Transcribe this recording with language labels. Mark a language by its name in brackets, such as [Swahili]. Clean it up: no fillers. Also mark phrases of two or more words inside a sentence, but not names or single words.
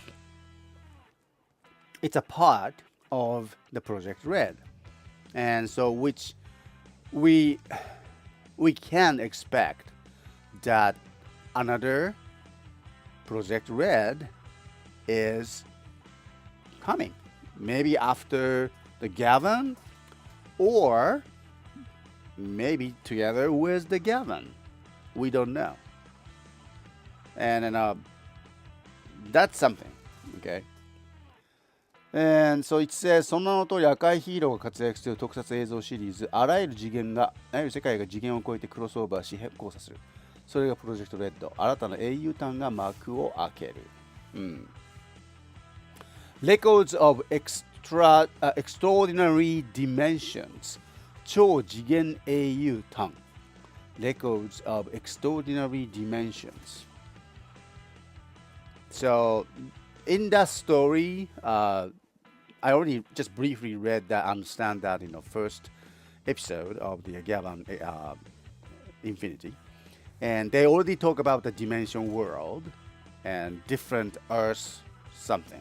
[English] It's a part of the Project Red, and so which we can expect that another Project Red is coming, maybe after the Gavan, or maybe together with the Gavan. We don't know, and that's something, okay. And so it says [Japanese] そんなの通り赤いヒーローが活躍する特撮映像シリーズあらゆる世界が次元を超えてクロスオーバーし交差するそれがプロジェクトレッド新たな英雄譚が幕を開ける、Records of Extraordinary Dimensions 超次元英雄譚 Records of Extraordinary Dimensions. [English] So in that story, I already just briefly read that, understand that first episode of the Gavan Infinity, and they already talk about the dimension world and different Earths something.